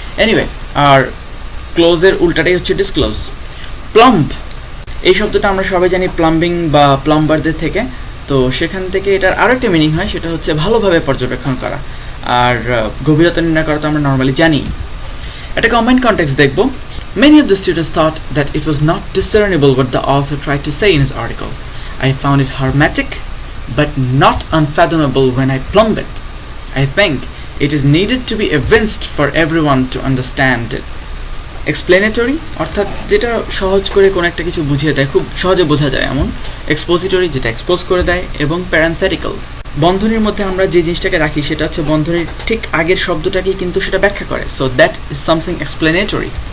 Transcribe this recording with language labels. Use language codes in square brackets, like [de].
[bn] Anyway, আর ক্লোজের উল্টাটাই হচ্ছে disclose. Plumb, এই শব্দটা আমরা সবাই জানি প্লাম্বিং বা প্লাম্বারদের থেকে, তো সেখান থেকে এটার আরও একটা মিনিং হয়, সেটা হচ্ছে ভালোভাবে পর্যবেক্ষণ করা, আর গভীরতা নির্ণয় করা তো আমরা নর্মালি জানি। একটা কম্বাইন্ড কনটেক্সট দেখব। [en] Many of the students thought that it was not discernible what the author tried to say in his article. I found it hermetic, but not unfathomable when I plumbed it. I think it is needed to be evinced for everyone to understand it. [bn] Explanatory অর্থাৎ যেটা সহজ করে কোন একটা কিছু বুঝিয়ে দেয়, খুব সহজে বোঝা যায় এমন। এক্সপোজিটরি যেটা এক্সপোজ করে দেয়, এবং প্যারেন্থেটিক্যাল বন্ধনীর মধ্যে আমরা যে জিনিসটাকে রাখি সেটা হচ্ছে বন্ধনীর ঠিক আগের শব্দটাকেই কিন্তু সেটা ব্যাখ্যা করে, [en] So that is something explanatory.